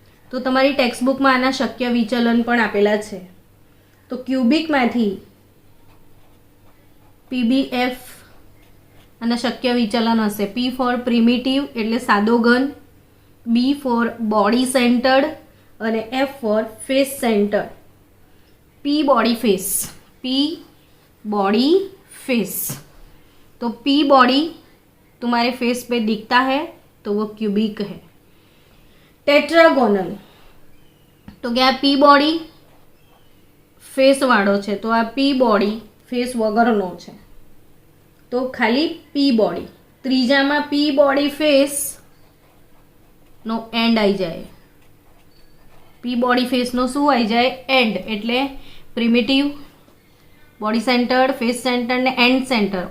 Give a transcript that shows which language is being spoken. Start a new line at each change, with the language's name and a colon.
Gujarati: તો તમારી ટેક્સ્ટબુકમાં આના શક્ય વિચલન પણ આપેલા છે. તો ક્યુબિકમાંથી PBF આના શક્ય વિચલન હશે. P ફોર પ્રિમિટિવ એટલે સાદો ઘન, B ફોર બોડી સેન્ટર્ડ અને F four face centre.
Hindi: P body face, P body face. तो P बॉडी तुम्हारे फेस पे दिखता है तो वो क्यूबिक है. टेट्रागोनल
Gujarati: તો કે આ પી બોડી ફેસ વાળો છે, તો આ પી બોડી ફેસ વગરનો છે, તો ખાલી પી body. ત્રીજામાં P body face no and આવી જાય. પી બોડી ફેસ નો શું આવી જાય? એન્ડ. એટલે primitive, body centred, face centred ને એન્ડ સેન્ટર.